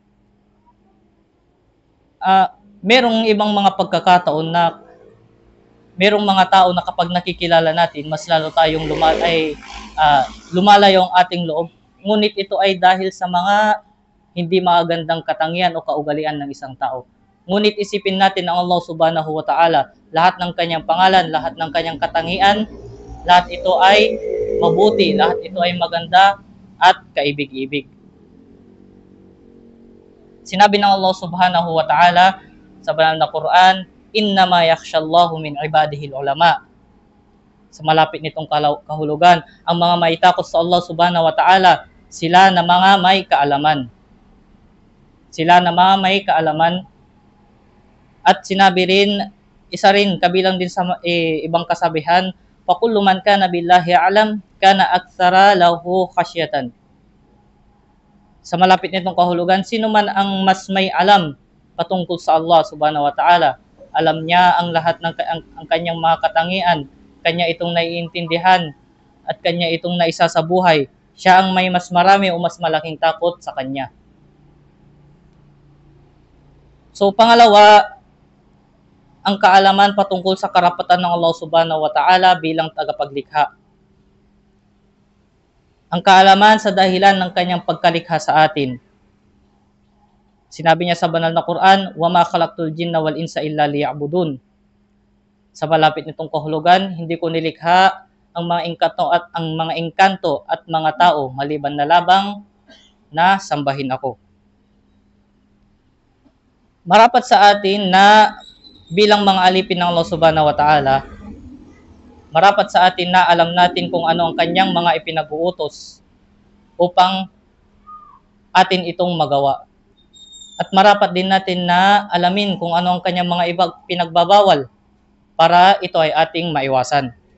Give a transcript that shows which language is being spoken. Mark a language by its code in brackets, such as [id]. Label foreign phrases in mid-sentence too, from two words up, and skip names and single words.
[tl] Merong ibang mga pagkakataon na merong mga tao na kapag nakikilala natin, mas lalo tayong lumalayo ang ating loob. Ngunit ito ay dahil sa mga hindi magagandang katangian o kaugalian ng isang tao. Ngunit isipin natin ang Allah [ar] سبحانه وتعالى, [tl] lahat ng kanyang pangalan, lahat ng kanyang katangian, lahat ito ay mabuti, lahat ito ay maganda at kaibig-ibig. Sinabi ng Allah [ar] سبحانه وتعالى [tl] sa banal na Quran, [ar] إنما يخشى الله من عباده العلماء. [tl] Sa malapit nitong kahulugan, ang mga maitakot sa Allah [ar] سبحانه وتعالى, [tl] sila na mga may kaalaman. Sila na mga may kaalaman. At sinabi rin, isa rin, kabilang din sa ibang kasabihan, [ar] فَكُلُّ مَنْ كَانَ بِاللَّهِ أَعْلَمْ كَانَ أَكْثَرَ لَهُ خَشْيَةً. [tl] Sa malapit nitong kahulugan, sino man ang mas may alam patungkol sa Allah [ar] سبحانه وتعالى, [tl] alam niya ang lahat ng ang kanyang mga katangian, kanya itong naiintindihan at kanya itong naisa sa buhay, siya ang may mas marami o mas malaking takot sa kanya. So pangalawa, ang kaalaman patungkol sa karapatan ng Allah [ar] سبحانه وتعالى [tl] bilang tagapaglikha. Ang kaalaman sa dahilan ng kanyang pagkalikha sa atin. Sinabi niya sa banal na Quran, [ar] وَمَا خَلَقْتُ الْجِنَّ وَالْإِنسَ إِلَّا لِيَعْبُدُونَ. [tl] Sa malapit nitong kahulugan, hindi ko nilikha ang mga engkanto at mga tao maliban na labang na sambahin ako. Marapat sa atin na bilang mga alipin ng Allah [ar] سبحانه وتعالى, [tl] marapat sa atin na alam natin kung ano ang kanyang mga ipinag-uutos upang atin itong magawa. At marapat din natin na alamin kung ano ang kanyang mga pinagbabawal para ito ay ating maiwasan.